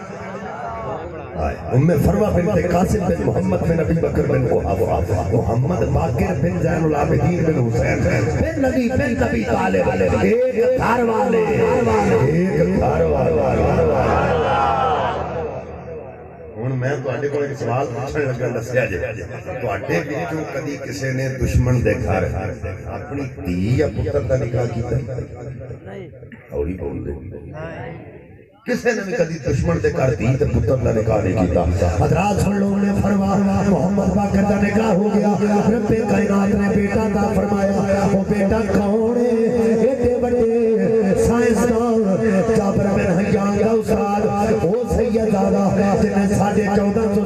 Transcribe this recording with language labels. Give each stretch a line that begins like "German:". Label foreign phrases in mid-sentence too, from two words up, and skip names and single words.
Punjabi: ام فروہ بنت قاسم بن محمد بن ابی بکر بن قحافہ محمد باقر بن زین العابدین بن حسین بن علی بن نبی طالب ایک گھر والے ہن میں تواڈے کول ایک سوال پوچھن لگا دسیا جے تواڈے وچوں کدی کسے نے دشمن دے گھر اپنی دھی یا پتر دا نکاح کیتا نہیں اولی بول دے کسے نے بھی کدی دشمن دے گھر دھی تے پتر دا نکاح نہیں کیتا حضرات سن لو نے فرمایا محمد باقر دا نکاح ہو گیا رب کائنات نے بیٹا عطا فرمایا وہ بیٹا کون ہے ایڈے بڑے سائنسدان جابر بن حیان دا استاد وہ سید آدھا جنہیں 1450